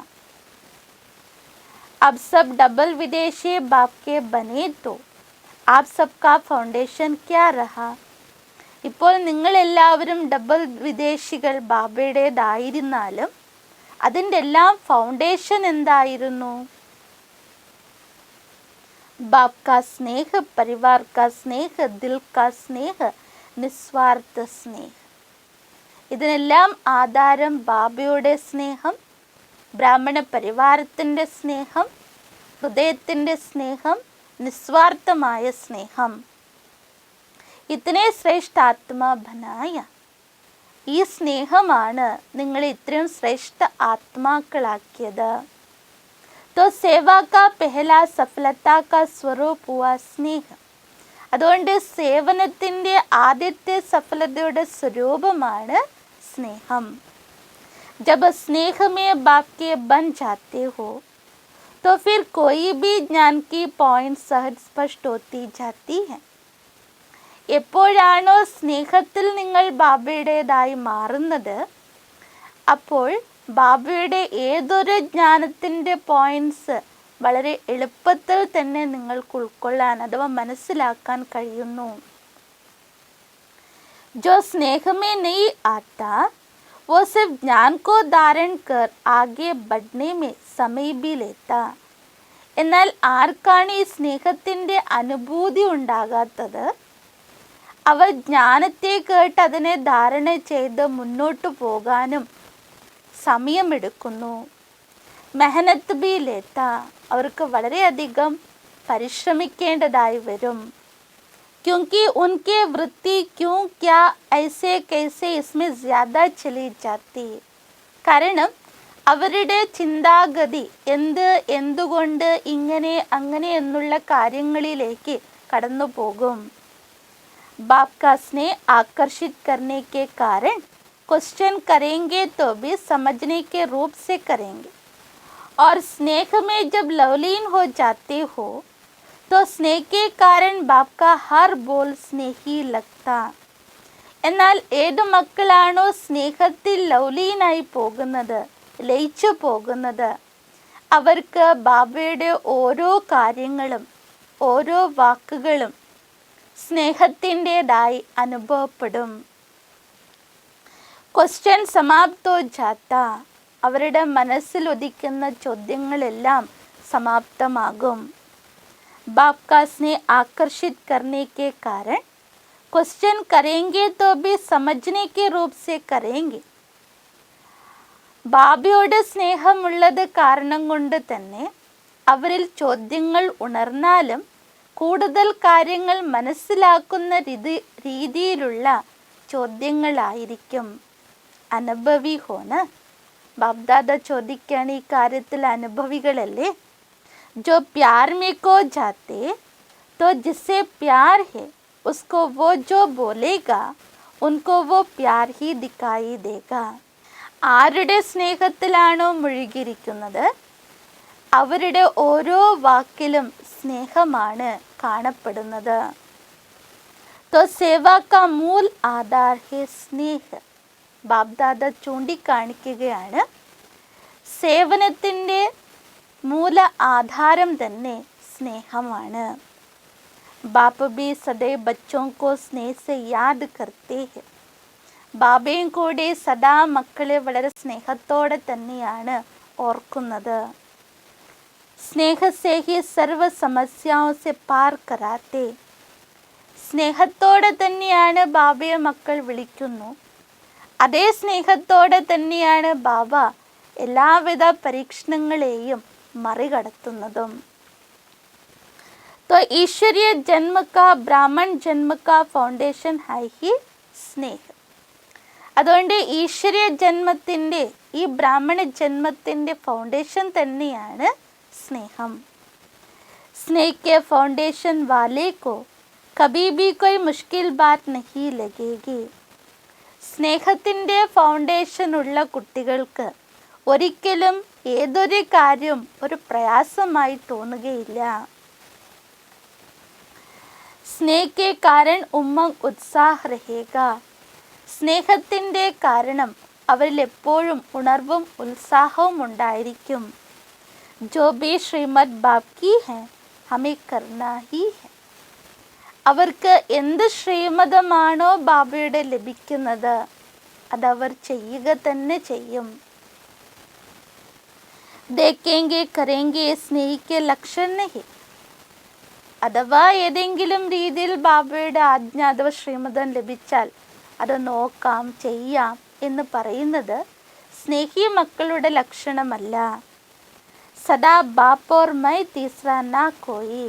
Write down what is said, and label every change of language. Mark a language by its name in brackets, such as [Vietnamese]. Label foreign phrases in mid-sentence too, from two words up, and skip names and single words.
[Hindi] अब सब डबल विदेशी बाप के बने तो आप सबका ഫൗണ്ടേഷൻ क्या रहा? [Malayalam] ഇപ്പോൾ നിങ്ങളെല്ലാവരും ഡബിൾ വിദേശികൾ ബാബയുടേതായിരുന്നാലും അതിൻ്റെ എല്ലാം ഫൗണ്ടേഷൻ എന്തായിരുന്നു? [Hindi] बाप का स्नेह, परिवार का स्नेह, दिल का स्नेह, [Malayalam] നിസ്വാർത്ഥ സ്നേഹം. ഇതിനെല്ലാം ആധാരം ബാബയുടെ സ്നേഹം, ബ്രാഹ്മണ പരിവാരത്തിൻ്റെ സ്നേഹം, ഹൃദയത്തിൻ്റെ സ്നേഹം, നിസ്വാർത്ഥമായ സ്നേഹം. [Hindi] इसने श्रेष्ठ आत्मा बनाया. [Malayalam] ഈ സ്നേഹമാണ് നിങ്ങളെ ഇത്രയും ശ്രേഷ്ഠ ആത്മാക്കളാക്കിയത്. [Hindi] तो सेवा का पहला सफलता का स्वरूप हुआ स्नेह. [Malayalam] അതുകൊണ്ട് സേവനത്തിൻ്റെ ആദ്യത്തെ സഫലതയുടെ സ്വരൂപമാണ് സ്നേഹം. [Hindi] जब स्नेह में बाप के बन जाते हो तो फिर कोई भी ज्ञान की पॉइंट सहज स्पष्ट होती जाती है. [Malayalam] എപ്പോഴാണോ സ്നേഹത്തിൽ നിങ്ങൾ ബാബയുടേതായി മാറുന്നത്, അപ്പോൾ ബാബയുടെ ഏതൊരു ജ്ഞാനത്തിൻ്റെ പോയിൻറ്റ്സ് വളരെ എളുപ്പത്തിൽ തന്നെ നിങ്ങൾക്ക് ഉൾക്കൊള്ളാൻ അഥവാ മനസ്സിലാക്കാൻ കഴിയുന്നു. [Hindi] जो स्नेह में नहीं आता वो सिर्फ ज्ञान को धारण कर आगे बढ़ने में समय भी लेता. [Malayalam] എന്നാൽ ആർക്കാണ് ഈ സ്നേഹത്തിൻ്റെ അനുഭൂതി ഉണ്ടാകാത്തത്? അവർ ജ്ഞാനത്തെ കേട്ട് അതിനെ ധാരണ ചെയ്ത് മുന്നോട്ട് പോകാനും സമയമെടുക്കുന്നു. [Hindi] मेहनत भी लेता. [Malayalam] അവർക്ക് വളരെയധികം പരിശ്രമിക്കേണ്ടതായി വരും. [Hindi] क्योंकि उनके वृत्ति क्यों क्या ऐसे कैसे इसमें ज़्यादा चली जाती. [Malayalam] കാരണം അവരുടെ ചിന്താഗതി എന്തുകൊണ്ട് ഇങ്ങനെ അങ്ങനെ എന്നുള്ള കാര്യങ്ങളിലേക്ക് കടന്നു പോകും. [Hindi] बाप का स्नेह आकर्षित करने के कारण क्वेश्चन करेंगे तो भी समझने के रूप से करेंगे. और स्नेह में जब लवलीन हो जाते हो तो स्नेह के कारण बाप का हर बोल स्नेही लगता. [Malayalam] എന്നാൽ ഏത് മക്കളാണോ സ്നേഹത്തിൽ ലൗലീനായി പോകുന്നത്, ലയിച്ചു പോകുന്നത്, അവർക്ക് ബാബയുടെ ഓരോ കാര്യങ്ങളും ഓരോ വാക്കുകളും സ്നേഹത്തിൻ്റെതായി അനുഭവപ്പെടും. [Hindi] क्वेश्चन समाप्त हो जाता. [Malayalam] അവരുടെ മനസ്സിൽ ഉദിക്കുന്ന ചോദ്യങ്ങളെല്ലാം സമാപ്തമാകും. [Hindi] बाप का स्नेह आकर्षित करने के कारण क्वेश्चन करेंगे तो भी समझने के रूप से करेंगे. [Malayalam] ബാബയോട് സ്നേഹമുള്ളത് കാരണം കൊണ്ട് തന്നെ അവരിൽ ചോദ്യങ്ങൾ ഉണർന്നാലും കൂടുതൽ കാര്യങ്ങൾ മനസ്സിലാക്കുന്ന രീതിയിലുള്ള ചോദ്യങ്ങളായിരിക്കും. [Hindi] अनुभवी हो न. [Malayalam] ബാബ്ദാദ ചോദിക്കുകയാണ്, ഈ കാര്യത്തിൽ അനുഭവികളല്ലേ? [Hindi] जो प्यार में खो जाते तो जिससे प्यार है उसको वो जो बोलेगा उनको वो प्यार ही दिखाई देगा. [Malayalam] ആരുടെ സ്നേഹത്തിലാണോ മുഴുകിയിരിക്കുന്നത് അവരുടെ ഓരോ വാക്കിലും സ്നേഹമാണ് കാണപ്പെടുന്നത്. [Hindi] तो सेवा का मूल आधार है स्नेह. [Malayalam] ബാബ്ദാദ ചൂണ്ടിക്കാണിക്കുകയാണ് സേവനത്തിൻ്റെ മൂല ആധാരം തന്നെ സ്നേഹമാണ്. [Hindi] बाप भी सदैव बच्चों को स्नेह से याद करते हैं. [Malayalam] ബാബയും കൂടി സദാ മക്കളെ വളരെ സ്നേഹത്തോടെ തന്നെയാണ് ഓർക്കുന്നത്. [Hindi] स्नेह से ही सर्व समस्याओं से पार कराते. [Malayalam] സ്നേഹത്തോടെ തന്നെയാണ് ബാബയെ മക്കൾ വിളിക്കുന്നു. അതേ സ്നേഹത്തോടെ തന്നെയാണ് ബാബ എല്ലാവിധ പരീക്ഷണങ്ങളെയും മറികടത്തുന്നതും. [Hindi] तो ईश्वरीय जन्म का ब्राह्मण जन्म का फाउंडेशन है ही स्नेह. [Malayalam] അതുകൊണ്ട് ഈശ്വരീയ ജന്മത്തിൻ്റെ ഈ ബ്രാഹ്മണ ജന്മത്തിൻ്റെ ഫൗണ്ടേഷൻ തന്നെയാണ് സ്നേഹം. [Hindi] स्नेह के फाउंडेशन वाले को कभी भी कोई मुश्किल बात नहीं लगेगी. [Malayalam] സ്നേഹത്തിൻ്റെ ഫൗണ്ടേഷൻ ഉള്ള കുട്ടികൾക്ക് ഒരിക്കലും ഏതൊരു കാര്യം ഒരു പ്രയാസമായി തോന്നുകയില്ല. [Hindi] സ്നേഹ के कारण उमंग उत्साह रहेगा. [Malayalam] സ്നേഹത്തിൻ്റെ കാരണം അവരിൽ എപ്പോഴും ഉണർവും ഉത്സാഹവും ഉണ്ടായിരിക്കും. [Hindi] जो भी श्रीमद् बाप की है हमें करना ही है. [Malayalam] അവർക്ക് എന്ത് ശ്രീമതമാണോ ബാബയുടെ ലഭിക്കുന്നത് അതവർ ചെയ്യുക തന്നെ ചെയ്യും. [Hindi] देखेंगे करेंगे स्नेह के लक्षण नहीं. [Malayalam] അഥവാ ഏതെങ്കിലും രീതിയിൽ ബാബയുടെ ആജ്ഞ അഥവാ ശ്രീമതം ലഭിച്ചാൽ അത് നോക്കാം ചെയ്യാം എന്ന് പറയുന്നത് സ്നേഹി മക്കളുടെ ലക്ഷണമല്ല. [Hindi] सदा बाप और मैं तीसरा न कोई.